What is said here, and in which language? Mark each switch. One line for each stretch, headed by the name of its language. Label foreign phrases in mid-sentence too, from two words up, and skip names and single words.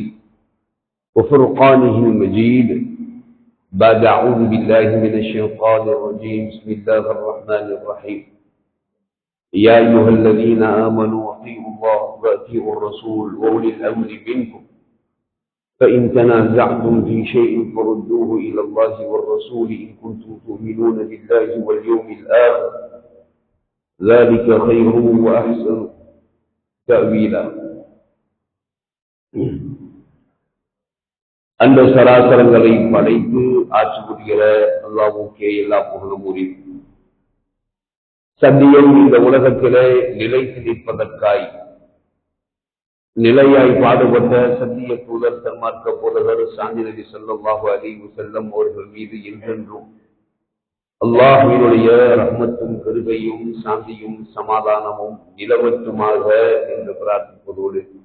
Arabic: وفرقانه المجيد بعد أعوذ بالله من الشيطان الرجيم بسم الله الرحمن الرحيم يا أيها الذين آمنوا أطيعوا الله وأطيعوا الرسول وأولي الأمر منكم فإن تنازعتم في شيء فردوه إلى الله والرسول إن كنتم تؤمنون بالله واليوم الآخر ذلك خير وأحسن تأويلا.
Tamil: அந்த சராசரங்களை படைத்து ஆட்சி புரிகிற அல்லாஹ்வுக்கே எல்லா புகழும் உரித்து சத்தியம் இந்த உலகத்திலே நிலைத்து நிற்பதற்காய் நிலையாய் பாடுபட்ட சத்திய தூதர் சன்மார்க்க போதகர் சாந்தி நபி
Arabic: صلى الله عليه وسلم
Tamil: அவர்கள் மீது என்றென்றும் அல்லாஹ்வினுடைய ரஹ்மத்தும் கிருபையும் சாந்தியும் சமாதானமும் நிலவட்டுமாக என்று பிரார்த்திப்பதோடு